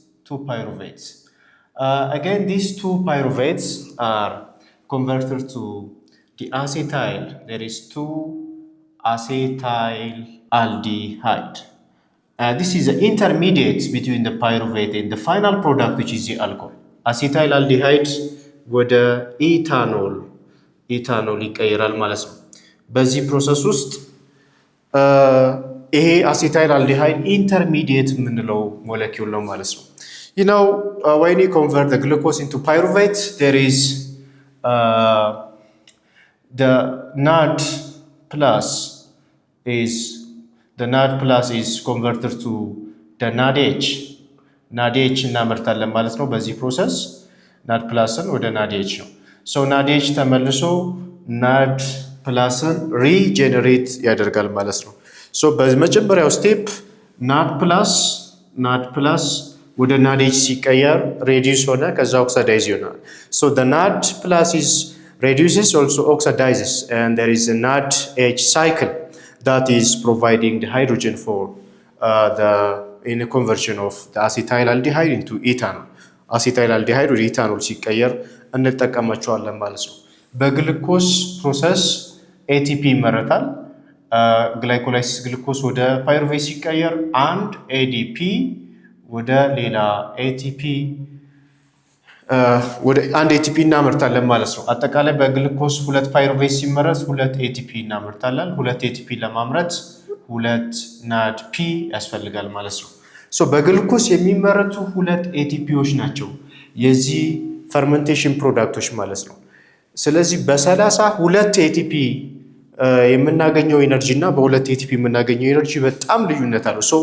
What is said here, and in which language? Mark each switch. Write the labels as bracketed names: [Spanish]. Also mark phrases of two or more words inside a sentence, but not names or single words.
[English] Again, these two pyruvates are converted to the acetyl. There is 2 acetylaldehyde. This is the intermediate between the pyruvate and the final product, which is the alcohol. Acetylaldehyde [Amharic] ወደ ኢታኖል ይቀየራል ማለት ነው። በዚህ ፕሮሰስ ውስጥ ይሄ አሴታይልአልዲሃይድ ኢንተርሚዲየት የምንለው ሞለኪውል ነው ማለት ነው። [English] You know, when you convert the glucose into pyruvate, there is the NAD plus is converted to the NADH. [Amharic] NADH እናመርታለን ማለት ነው። በዚህ ፕሮሰስ NAD ፕላስን ወደ NADH ነው። ሶ NADH ተመልሶ NAD ፕላስን ሪጀነሬት ያደርጋል ማለት ነው። ሶ በመጀመሪያው ስቴፕ NAD ፕላስ ወደ NADH ሲቀየር ሬዲዩስ ሆነ፣ ከዛ ኦክሲዳይዝ ይሆናል። [English] ሶ the NAD plus is reduces, also oxidizes, and there is a NADH cycle that is providing the hydrogen for in a conversion of the acetylaldehyde into ethanol. [Amharic] Acetylaldehyde ወደ ኢታኖል ሲቀየር እንጠቀማቸዋለን ማለት ነው። በግሉኮስ ፕሮሰስ ATP ይመረታል። ግላይኮላይሲስ ግሉኮስ ወደ ፓይሩቬት ሲቀየር አንድ ADP ወደ ሌላ ATP ወደ አንድ ATP እናመርታለን ማለት ነው። አጠቃላይ በግሉኮስ 2 ፓይሩቬት ሲመረት 2 ATP እናመርታለን። 2 ATP ለማምረት 2 NADP ያስፈልጋል ማለት ነው። ሶ በግሉኮስ የሚመረቱ 2 ATPዎች ናቸው የዚህ ፈርመንቴሽን ፕሮዳክቶች ማለት ነው። ስለዚህ በ32 ATP የምናገኘው ኢነርጂ እና በ2 ATP የምናገኘው ኢነርጂ በጣም ልዩነት አለው። ሶ